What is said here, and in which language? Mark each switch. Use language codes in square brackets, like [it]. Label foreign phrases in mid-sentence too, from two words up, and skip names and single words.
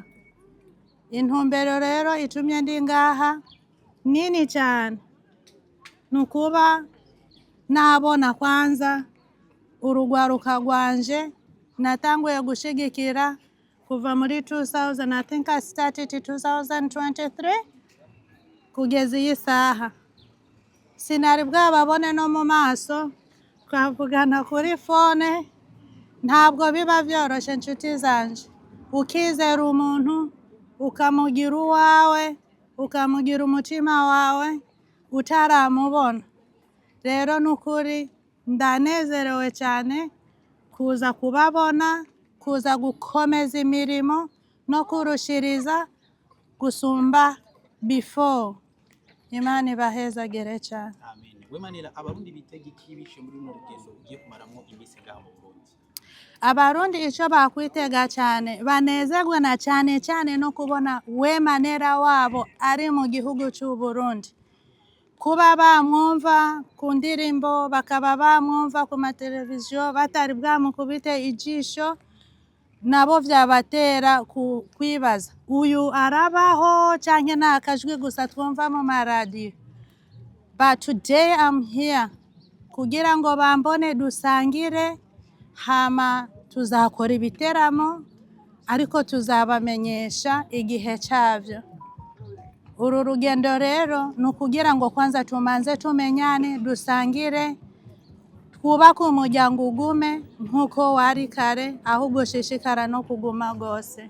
[rn] Intumbero rero itumye ndi ngaha nini cyane, ni ukuba nabona kwanza urugwaruka rwanje natanguye gushigikira kuva muri 2000, [en] I think I started 2023 [rn] kugeza iyi saha. Sinari bwababone no mu maso, twavugana kuri fone. Ntabwo biba byoroshye inshuti zanje, ukizera umuntu ukamugira uwawe, ukamugira umutima wawe utaramubona. Rero nukuri ndanezerewe cyane kuza kubabona, kuza gukomeza imirimo no kurushiriza gusumba before. Imana ibahezagire cyane. Amen. Uwemmanera, Abarundi bitega iki bishe muri runo rugendo ugiye kumaramo iminsi ngaha mu Burundi? abarundi icyo bakwitega cyane banezerwa na cyane cyane no kubona Wema Nella wabo ari mu gihugu cy'u Burundi, kuba bamwumva ku ndirimbo bakaba bamwumva ku mateleviziyo batari bwamukubite ijisho, nabo byabatera kwibaza uyu arabaho cyangwa ni akajwi gusa twumva mu maradiyo. [en] But today I'm here [rn] kugira ngo bambone dusangire, hama tuzakora ibiteramo ariko tuzabamenyesha igihe cyabyo. Uru rugendo rero ni ukugira ngo kwanza tumanze tumenyane, dusangire, twubake umuryango ugume nk'uko wari kare, ahubwo shishikara no kuguma rwose.